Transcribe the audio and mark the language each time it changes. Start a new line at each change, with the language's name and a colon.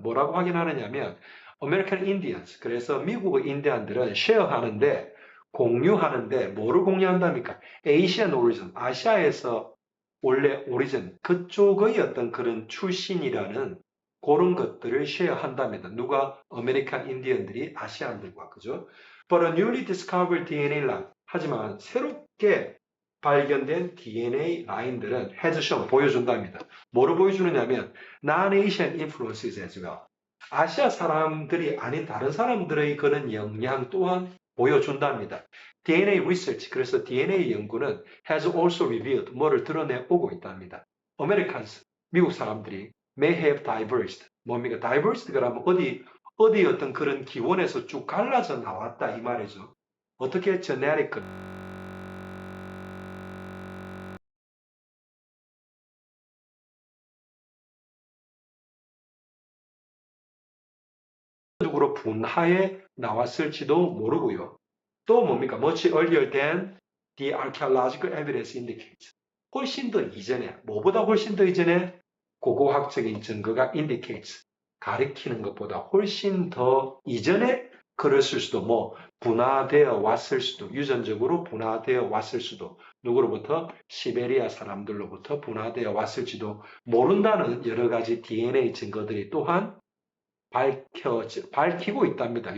Korean: 뭐라고 확인하느냐면 American Indians 그래서 미국의 인디안들은 쉐어하는데 공유하는데 뭐를 공유한답니까? Asian origin 아시아에서 원래 오리진 그쪽의 어떤 그런 출신이라는 그런 것들을 쉐어한답니다. 누가? 아메리칸 인디언들이 아시안들과 그죠?
English: But a newly discovered DNA line 하지만 새롭게 발견된 DNA 라인들은 has shown 보여준답니다. 뭐를 보여주느냐면 non-Asian influences as well.
Korean: 아시아 사람들이 아닌 다른 사람들의 그런 영향 또한 보여준답니다. DNA research, 그래서 DNA 연구는 has also revealed, 뭐를 드러내오고 있답니다. Americans, 미국 사람들이 may have diverged, 뭡니까? diverged가 하면 어디 어떤 그런 기원에서 쭉 갈라져 나왔다 이 말이죠. 어떻게 genetic 적으로 분화해 나왔을지도 모르고요. 또 뭡니까?
English: much earlier than the archaeological evidence indicates.
Korean: 훨씬 더 이전에, 뭐보다 훨씬 더 이전에 고고학적인 증거가 indicates. 가리키는 것보다 훨씬 더 이전에 그랬을 수도, 분화되어 왔을 수도, 유전적으로 분화되어 왔을 수도, 누구로부터? 시베리아 사람들로부터 분화되어 왔을지도 모른다는 여러 가지 DNA 증거들이 또한 밝히고 있답니다.